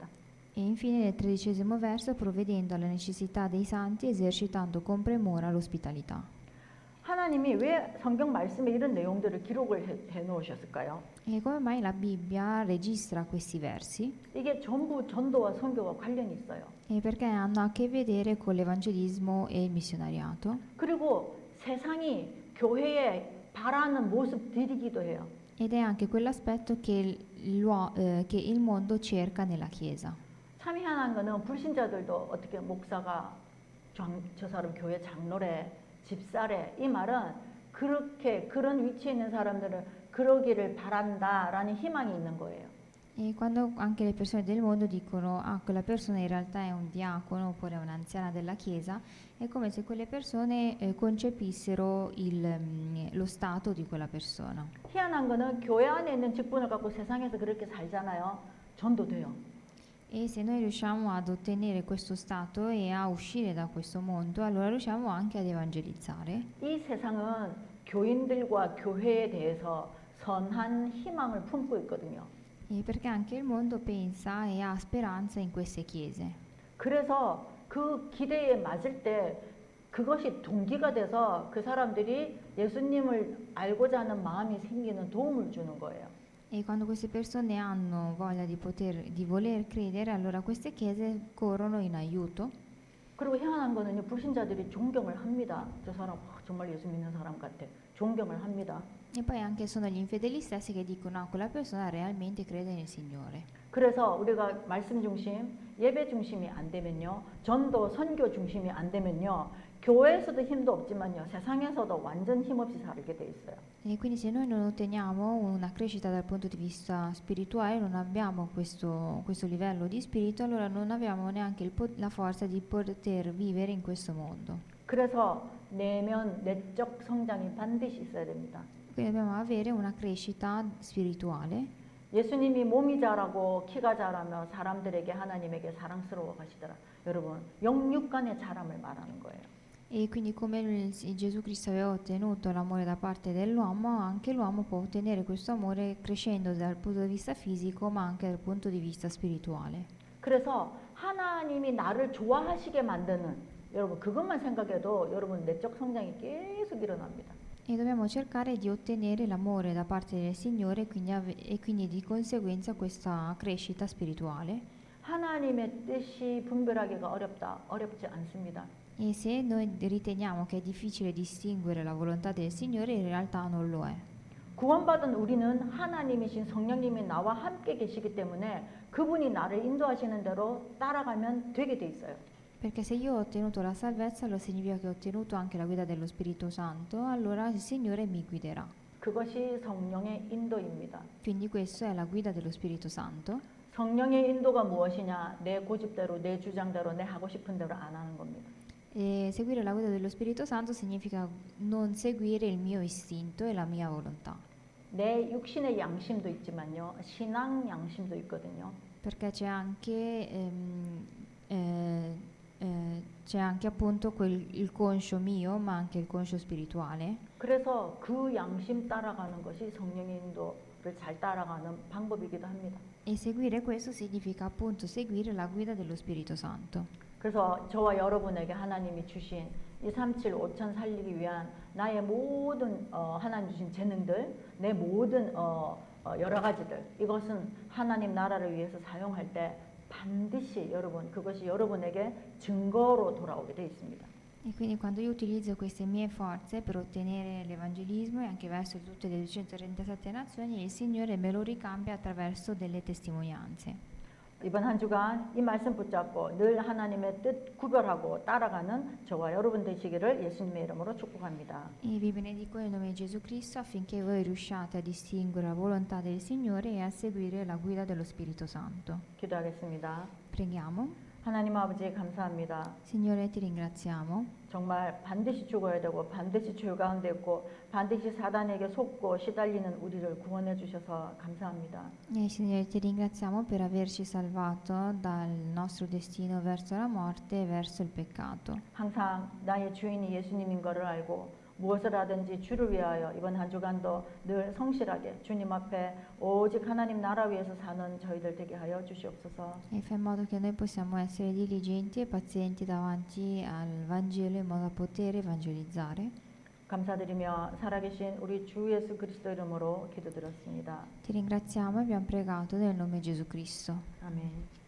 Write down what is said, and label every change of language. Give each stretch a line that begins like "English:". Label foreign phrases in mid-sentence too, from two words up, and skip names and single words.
Italian: E infine nel 13° verso, provvedendo alle necessità dei santi, esercitando con premura l'ospitalità.
Korean: 하나님이 왜 성경 말씀에 이런 내용들을 기록을 해 놓으셨을까요?
Italian: E come mai la Bibbia registra questi versi?
Korean: 이게 전부 전도와 선교와 관련이 있어요.
Italian: E perché hanno a che vedere con l'evangelismo e il missionariato.
Korean: 그리고 세상이 교회에 바라는 모습들이기도 해요.
Italian: Ed è anche quell'aspetto che il mondo cerca nella Chiesa.
Korean: 참 희한한 거는 불신자들도 어떻게 목사가 저 사람 교회 장로래, 집사래 이 말은 그렇게 그런 위치에 있는 사람들은 그러기를 바란다라는 희망이 있는 거예요.
Italian: E quando anche le persone del mondo dicono ah, quella persona in realtà è un diacono oppure è un'anziana della Chiesa, è come se quelle persone concepissero lo stato di quella persona.
Korean: 희한한 거는 교회 안에 있는 직분을 갖고 세상에서 그렇게 살잖아요. 전도돼요.
Italian: E se noi riusciamo ad ottenere questo stato e a uscire da questo mondo, allora riusciamo anche ad evangelizzare.
Korean: 이 세상은 교인들과 교회에 대해서 선한 희망을 품고 있거든요.
Italian: E perché anche il mondo pensa e ha speranza in queste chiese.
Korean: 그래서 그 기대에 맞을 때 그것이 동기가 돼서 그 사람들이 예수님을 알고자 하는 마음이 생기는 도움을 주는 거예요.
Italian: E quando queste persone hanno voglia di voler credere, allora queste chiese corrono in aiuto.
Korean: 그리고 희한한 거는요, 불신자들이 존경을 합니다. 저 사람 정말 예수 믿는 사람 같아. 존경을 합니다.
Italian: E poi anche sono gli infedeli stessi che dicono ah, quella persona realmente crede nel Signore.
Korean: 그래서 우리가 말씀 중심, 예배 중심이 안 되면요, 전도, 선교 중심이 안 되면요, 교회에서도 힘도 없지만요, 세상에서도 완전 힘없이 살게 돼 있어요.
Italian: E quindi se noi non otteniamo una crescita dal punto di vista spirituale, non abbiamo questo livello di spirito, allora non abbiamo neanche la forza di poter vivere in questo mondo.
Korean: 그래서 내적 성장이 반드시 있어야 됩니다.
Italian: Quindi dobbiamo avere una crescita spirituale.
Korean: 예수님이 몸이 자라고 키가 자라며 사람들에게 하나님에게 사랑스러워 가시더라. 여러분, 영육간의 자람을 말하는 거예요.
Italian: E quindi come Gesù Cristo aveva ottenuto l'amore da parte dell'uomo, anche l'uomo può ottenere questo amore crescendo dal punto di vista fisico ma anche dal punto di vista spirituale.
Korean: 그래서 하나님이 나를 좋아하시게 만드는, 여러분 그것만 생각해도 여러분 내적 성장이 계속 일어납니다.
Italian: E dobbiamo cercare di ottenere l'amore da parte del Signore e quindi di conseguenza questa crescita spirituale.
Korean: 하나님의 뜻이 분별하기가 어렵지 않습니다.
Italian: E se noi riteniamo che è difficile distinguere la volontà del Signore, in realtà non lo è.
Korean: 구원받은 우리는 하나님이신 성령님이 나와 함께 계시기 때문에 그분이 나를 인도하시는 대로 따라가면 되게 돼 있어요.
Italian: Perché se io ho ottenuto la salvezza, allora significa che ho ottenuto anche la guida dello Spirito Santo, allora il Signore mi guiderà.
Korean: 그것이 성령의 인도입니다.
Italian: Quindi questa è la guida dello Spirito Santo.
Korean: 성령의 인도가 무엇이냐? 내 고집대로, 내 주장대로, 내 하고 싶은 대로 안 하는 겁니다.
Italian: E seguire la guida dello Spirito Santo significa non seguire il mio istinto e la mia volontà.
Korean: 내 육신의 양심도 있지만요, 신앙 양심도 있거든요.
Italian: Perché c'è anche appunto il conscio mio, ma anche il conscio spirituale.
Korean: 그래서 그 양심 따라가는 것이 성령의 인도를 잘 따라가는 방법이기도 합니다.
Italian: E seguire questo significa appunto seguire la guida dello Spirito Santo.
Korean: 그래서 저와 여러분에게 하나님이 주신 237 5천 살리기 위한 나의 모든 하나님 주신 재능들, 내 모든 여러 가지들, 이것은 하나님 나라를 위해서 사용할 때 반드시 여러분 그것이 여러분에게 증거로 돌아오게 되어 있습니다.
Italian: E quindi quando io utilizzo queste mie forze per ottenere l'evangelismo e anche verso tutte le 237 nazioni, il Signore me lo ricambia attraverso delle testimonianze.
Korean: 이번 한 주간 이 말씀 붙잡고 늘 하나님의 뜻 구별하고 따라가는 저와 여러분 되시기를 예수님의 이름으로 축복합니다.
Italian: E vi benedico nel nome di Gesù Cristo affinché voi riusciate a distinguere la volontà del Signore e a seguire la guida dello Spirito Santo.
Korean: 기도하겠습니다.
Italian: Preghiamo.
Korean: 하나님 아버지 감사합니다.
Italian: Signore, ti ringraziamo.
Korean: 정말 반드시 죽어야 되고 반드시 죄 가운데 있고 반드시 사단에게 속고 시달리는 우리를 구원해 주셔서 감사합니다.
Italian: E Signore, ti ringraziamo per averci salvato dal nostro destino verso la morte e verso il peccato.
Korean: 항상 나의 주인이 예수님인 것을 알고 무엇을 하든지 주를 위하여 이번 한 주간도 늘 성실하게 주님 앞에 오직 하나님 나라 위해서 사는 저희들 되게 하여 주시옵소서.
Italian: E fa in modo che noi possiamo essere diligenti e pazienti davanti al Vangelo in modo da poter evangelizzare.
Korean: 감사드리며 살아계신 우리 주 예수 그리스도 이름으로 기도드렸습니다.
Italian: Ti ringraziamo e abbiamo pregato nel nome di Gesù Cristo.
Korean: 아멘.